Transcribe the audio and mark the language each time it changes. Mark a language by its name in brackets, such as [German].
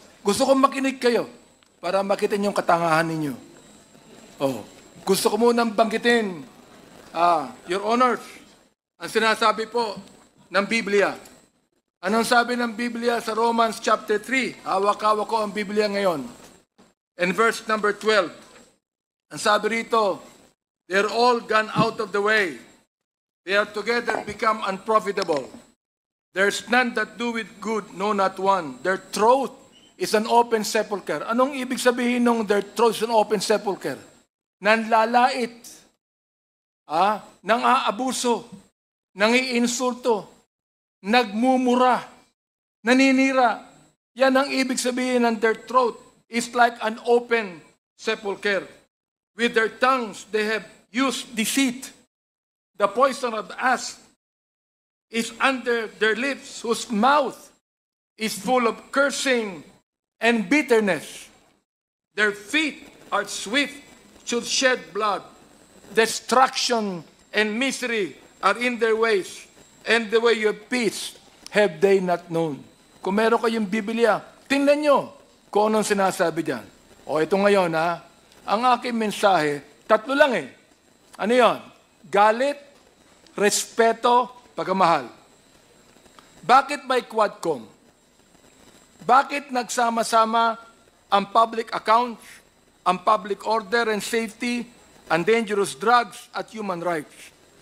[Filipino] Gusto ko makinig kayo para makita niyo yung katangahan ninyo. Oh, gusto ko munang banggitin, Your Honors, ang sinasabi po ng Biblia. Anong sabi ng Biblia sa Romans chapter 3? Hawak-hawak ko ang Biblia ngayon. [English] In verse number 12, [Filipino] ang sabi rito, [English] they're all gone out of the way. They are together become unprofitable. There's none that do it good, no not one. Their throat is an open sepulcher. [Filipino] Anong ibig sabihin ng [English] their throat is an open sepulcher? [Filipino] Nanlalait, nang-aabuso, nang-iinsulto, nagmumura, naninira. Yan ang ibig sabihin ng [English] their throat is like an open sepulcher. With their tongues, they have used deceit. The poison of the asp is under their lips, whose mouth is full of cursing and bitterness. Their feet are swift to shed blood. Destruction and misery are in their ways, and the way of peace have they not known. [Filipino] Kung meron kayong Biblia, tingnan nyo kung anong sinasabi dyan. O ito ngayon, ang aking mensahe, tatlo lang eh. Ano yon? Galit, respeto, pagmamahal. Bakit may Quadcom? Bakit nagsama-sama ang public accounts, ang public order and safety, ang dangerous drugs at human rights?